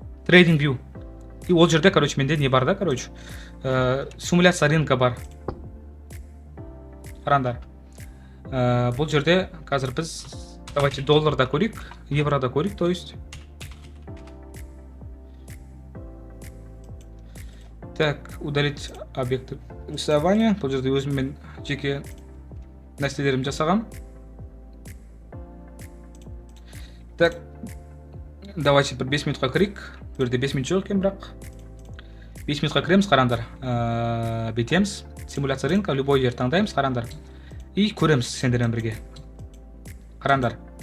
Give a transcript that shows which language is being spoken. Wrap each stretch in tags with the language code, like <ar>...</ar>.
<kk>Trading View. И ол жерде, короче, менде не бар да, короче. Симуляция рынка бар. Қараңдар. Бұл жерде қазір біз</kk> <ru>давайте</ru> <kk>долларда көрейік, еврода көрейік,</kk> <ru>то есть. Так, удалить объекты рисования.</ru> <kk>Бұл жерде өзіммен жеке нәрселерім жасағам.</kk> <ru>Так, давайте</ru> <kk>бір 5 минутқа кірейік. Бұл жерде 5 минут жоқ екен, бірақ 5 минутқа кіреміз, қараңдар. Бетеміз,</kk> <ru>симуляция рынка, любой</ru> <kk>жер таңдаймыз, қараңдар. И көреміз сендермен бірге. Қараңдар.</kk>